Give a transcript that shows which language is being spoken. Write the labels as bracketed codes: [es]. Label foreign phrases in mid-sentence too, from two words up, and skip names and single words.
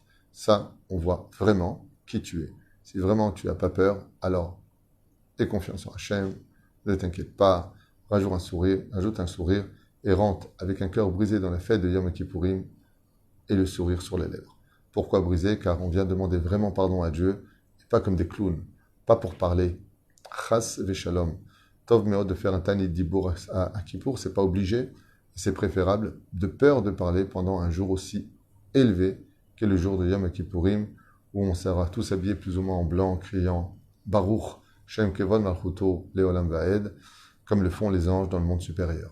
[fr] Ça, on voit vraiment qui tu es. Si vraiment tu n'as pas peur, alors aie confiance en Hachem, ne t'inquiète pas, rajoute un sourire et rentre avec un cœur brisé dans la fête de Yom Kippourim et le sourire sur les lèvres. Pourquoi brisé? Car on vient demander vraiment pardon à Dieu, et pas comme des clowns, pas pour parler. [he] חס ושלום. טוב מאוד [fr] de faire un [he] תענית דיבור [fr] à Kippour, c'est pas obligé, c'est préférable, de peur de parler pendant un jour aussi élevé qu'est le jour de Yom Kippourim, où on sera tous habillés plus ou moins en blanc, criant [he] ברוך שם כבוד מלכותו לעולם ועד, [fr] comme le font les anges dans le monde supérieur.